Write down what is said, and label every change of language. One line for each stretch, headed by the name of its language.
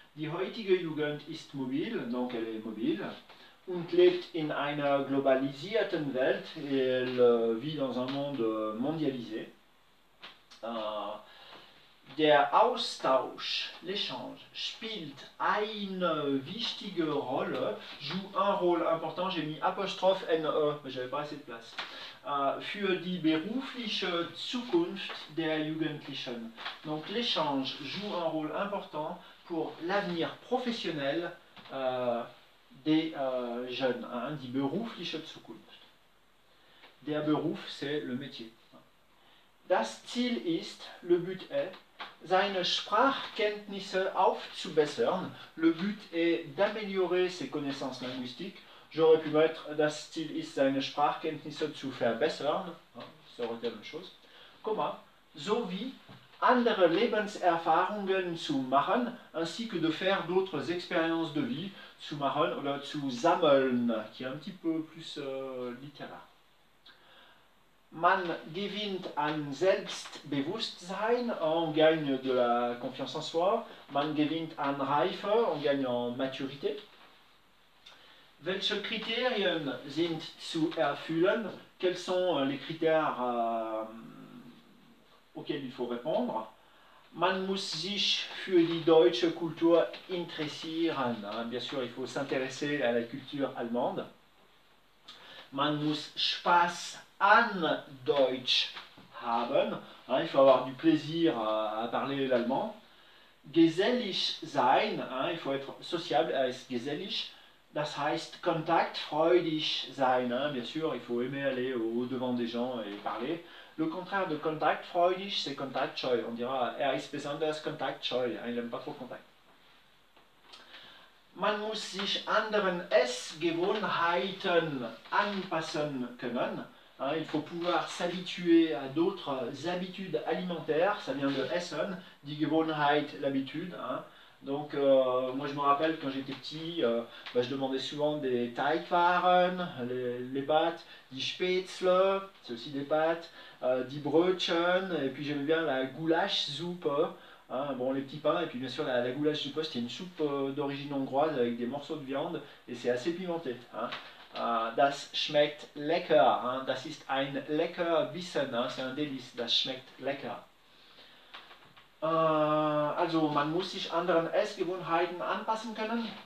German: Die heutige Jugend ist mobil,
French: donc elle est mobile.
German: Und lebt in einer globalisierten Welt,
French: et elle vit dans un monde mondialisé.
German: Der Austausch,
French: l'échange,
German: spielt eine wichtige Rolle,
French: joue un rôle important. J'ai mis apostrophe NE, mais j'avais pas assez de place.
German: Für die berufliche Zukunft der Jugendlichen.
French: Donc l'échange joue un rôle important pour l'avenir professionnel des jeunes.
German: Hein, die berufliche Zukunft. Der Beruf,
French: c'est le métier.
German: Das Ziel ist,
French: le but est,
German: seine Sprachkenntnisse aufzubessern.
French: Le but est d'améliorer ses connaissances linguistiques. J'aurais pu mettre
German: das Ziel ist, seine Sprachkenntnisse zu verbessern.
French: Ça aurait été la même chose.
German: Komma. Sowie andere Lebenserfahrungen zu machen,
French: ainsi que de faire d'autres expériences de vie,
German: zu machen oder zu sammeln,
French: qui est un petit peu plus littéraire.
German: Man gewinnt an Selbstbewusstsein,
French: on gagne de la confiance en soi.
German: Man gewinnt an Reife,
French: on gagne en maturité.
German: Welche Kriterien sind zu erfüllen?
French: Quels sont les critères auxquels il faut répondre?
German: Man muss sich für die deutsche Kultur interessieren.
French: Bien sûr, il faut s'intéresser à la culture allemande.
German: Man muss Spaß an Deutsch haben.
French: Il faut avoir du plaisir à parler l'allemand.
German: Gesellig sein,
French: il faut être sociable,
German: ist gesellig. Das heißt kontaktfreudig sein,
French: bien sûr, il faut aimer aller au-devant des gens et parler. Le contraire de kontaktfreudig, c'est kontaktscheu. On dira,
German: ist besonders kontaktscheu,
French: il n'aime pas trop contact.
German: Man muss sich anderen Essgewohnheiten anpassen können.
French: Il faut pouvoir s'habituer à d'autres habitudes alimentaires. Ça vient de Essen, die Gewohnheit, l'habitude. Donc, moi je me rappelle quand j'étais petit, je demandais souvent des Teigwaren, les pâtes, die Spätzle, c'est aussi des pâtes, die Brötchen, et puis j'aimais bien la Gulaschsuppe. Bon, les petits pains, et puis bien sûr la Gulaschsuppe, c'était une soupe d'origine hongroise avec des morceaux de viande, et c'est assez pimenté.
German: Das schmeckt lecker, das ist ein lecker Bissen,
French: c'est un délice,
German: das schmeckt lecker. Also man muss sich anderen Essgewohnheiten anpassen können.